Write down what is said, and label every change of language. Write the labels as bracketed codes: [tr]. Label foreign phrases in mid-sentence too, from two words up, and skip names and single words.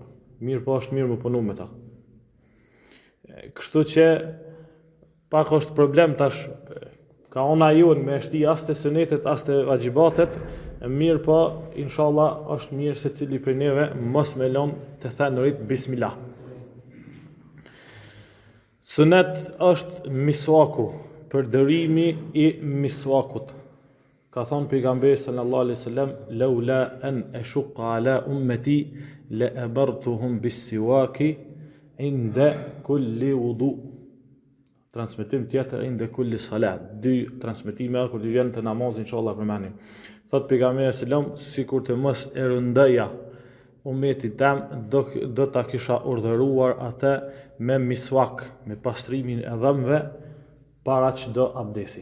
[sq] Mirë po, është mirë më punu me ta. Kështu që pak është problem tash, ka ona jonë me shti as të sunetet, as të vajibatet, mirë po, inshallah, është mirë se cili për neve mos me lon të thënurit bismillah. Sunet është miswaku, përdorimi i miswakut. Ka thonë pejgamberi [ar] صلى الله عليه وسلم لولا أن أشق على أمتي لأمرتهم بالسواك عند كل وضوء. [sq] Transmetim tjetër [ar] عند كل صلاة. [sq] 2 transmetime kur të vjen të namazit inshallah përmendim. Thot pejgamberi sallam, sikur të mos e rëndoja ummetit tam, do ta kisha urdhëruar atë me miswak, me pastrimin e dhëmbëve para çdo abdesi.